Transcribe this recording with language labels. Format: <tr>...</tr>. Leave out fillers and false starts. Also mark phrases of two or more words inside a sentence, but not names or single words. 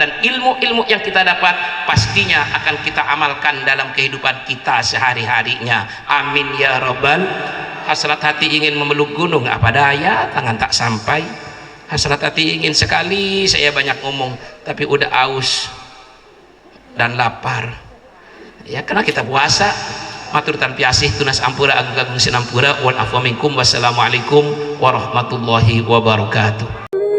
<id>Dan ilmu-ilmu yang kita dapat pastinya akan kita amalkan dalam kehidupan kita sehari-harinya.</id> <ar>آمين يا ربّ.</ar> <id>Hasrat hati ingin memeluk gunung, apa daya tangan tak sampai. Hasrat hati ingin sekali saya banyak ngomong, tapi udah aus dan lapar ya, karena kita puasa.</id> <ban>Matur tanpi asih tunas ampura agung agung sinampura</ban> <ar>والعفو منكم. والسلام عليكم ورحمة الله وبركاته.</ar>